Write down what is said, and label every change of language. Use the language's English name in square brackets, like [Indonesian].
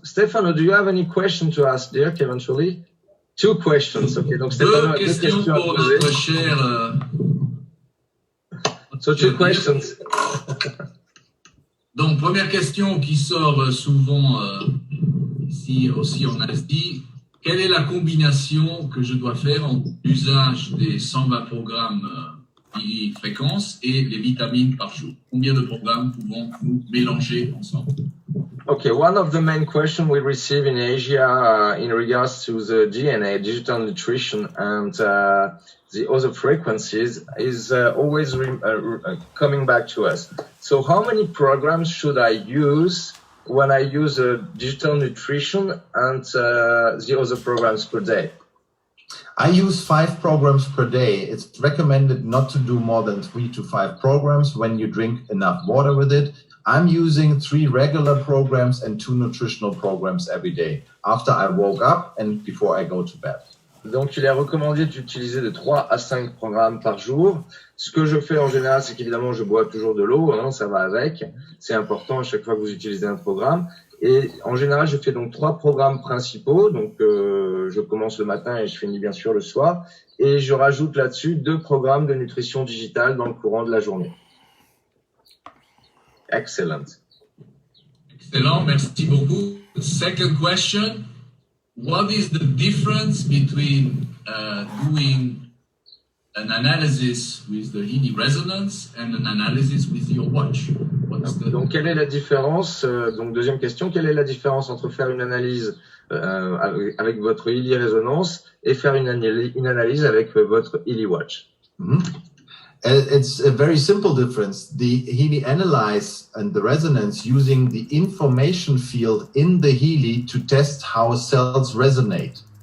[English] Stefano, do you have any question to ask Dirk eventually? 2 questions. [French] Okay, donc Stefano a 2 questions à pour poser. notre cher. [English] So 2 questions. [French] Donc, première question qui sort souvent ici aussi en Asie. Quelle est la combinaison que je dois faire entre l'usage des 120 programmes fréquences et les vitamines par jour? Combien de programmes pouvons-nous mélanger ensemble? [English] Okay, one of the main questions we receive in Asia in regards to the DNA, digital nutrition, and the other frequencies is always coming back to us. So how many programs should I use when I use digital nutrition and the other programs per day? I use 5 programs per day. It's recommended not to do more than 3 to 5 programs when you drink enough water with it. I'm using 3 regular programs and 2 nutritional programs every day after I woke up and before I go to bed. [French] Donc, il est recommandé d'utiliser de 3 à 5 programmes par jour. Ce que je fais en général, c'est qu'évidemment, je bois toujours de l'eau, hein, ça va avec. C'est important à chaque fois que vous utilisez un programme. Et en général, je fais donc 3 programmes principaux. Donc, je commence le matin et je finis bien sûr le soir. Et je rajoute là-dessus 2 programmes de nutrition digitale dans le courant de la journée. Excellent. Excellent, merci beaucoup. [English] Second question. What is the difference between doing an analysis with the Healy resonance and an analysis with your watch? [French] Donc, quelle est la différence? Donc, deuxième question, quelle est la différence entre faire une analyse avec votre Healy résonance et faire une analyse avec votre Healy watch? [English] It's a very simple difference. The Healy analyze and the resonance using the information field in the Healy to test how cells resonate.